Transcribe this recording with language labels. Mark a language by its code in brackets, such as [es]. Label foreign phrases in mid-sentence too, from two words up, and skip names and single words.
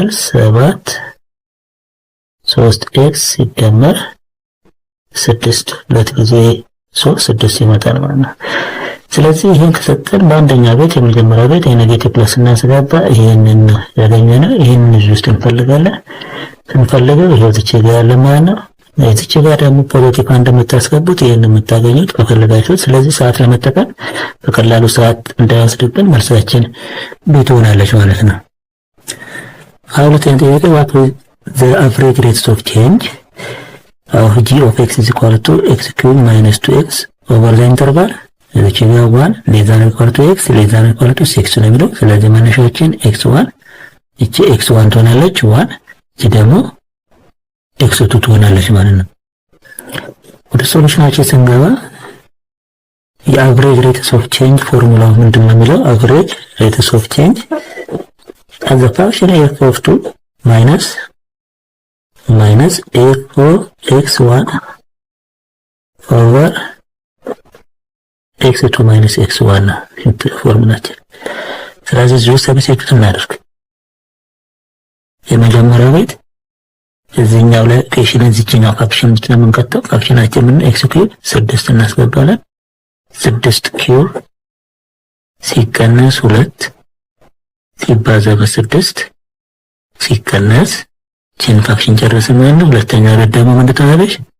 [am] 7 3x ሲደመር 6 ሁለት ጊዜ 6 ይመጣል ማለት ነው። ስለዚህ ይሄን ከሰጠን በአንደኛ ቤት የመጀመሪያ ቤት የኔጌቲቭ ፕለስ እናስገባ ይሄንን ያገኘነው ይሄንን እዚህ ውስጥ እንፈልጋለን። ስንፈልገው ይሄው እዚህ ጋር ያለ ማለት ነው። እዚህ ጋር ደግሞ ፖዚቲቭ እንደምታስገቡት ይሄን የምታገኙት ከፈለጋችሁት። ስለዚህ ሰዓት ለመጠቀም በቀላሉ ሰዓት እንዳይወስድብን መልሳችን ቤት ትሆናለች ማለት ነው። ሁለተኛ ጥያቄ [en] what is the average rate of change of g of x is equal to x cubed minus 2x over the interval [am] እዚህ ጋር [en] 1 less than or equal to x less than or equal to 6 [am] ነው የሚለው። ስለዚህ መነሻችን x1 እቺ x1 ትሆናለች 1 እቺ ደግሞ x2 ትሆናለች ማለት ነው። ወደ ሶሉሽናችን ስንገባ የአቨሬጅ [en] rates of change [am] ፎርሙላው ምንድነው የሚለው [en] average rates of change as a function f of 2 minus f of x1 over x2 minus x1 [am] ነው ፎርሙላችን። ስለዚህ እዚህ ሰብስቲቱት እናደርግ። የመጀመሪያው ቤት እዚህኛው ላይ ኢኩዌሽን እዚህኛው ፋክሽን ስለምንከተው ፋክሽናችን ምን x ኪዩብ 6 እናስገባለን። 6 ኪዩብ ሲቀነስ 2 ሲባዛ በ6 ሲቀነስ ችን ፋክሽን ጨረስን ማለት ነው። ሁለተኛ ቤት ደግሞ ምን ትሆናለች?